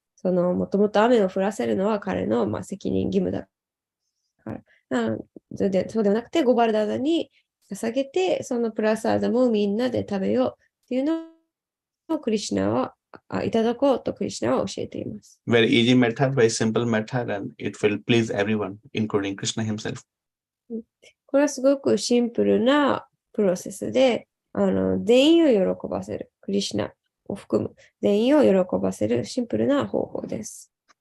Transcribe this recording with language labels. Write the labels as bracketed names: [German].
[Japanese] もともと雨を降らせるのは彼の、責任義務だから。そうではなくて、ゴバルダナに捧げて、そのプラサーダムをみんなで食べようっていうのをクリシュナはいただこうとクリシュナは教えています。 [English] Very easy method, very simple method, and it will please everyone, including Krishna himself. [Japanese] これはすごくシンプルなプロセスで、全員を喜ばせる。クリシュナを含む全員を喜ばせるシンプルな方法です。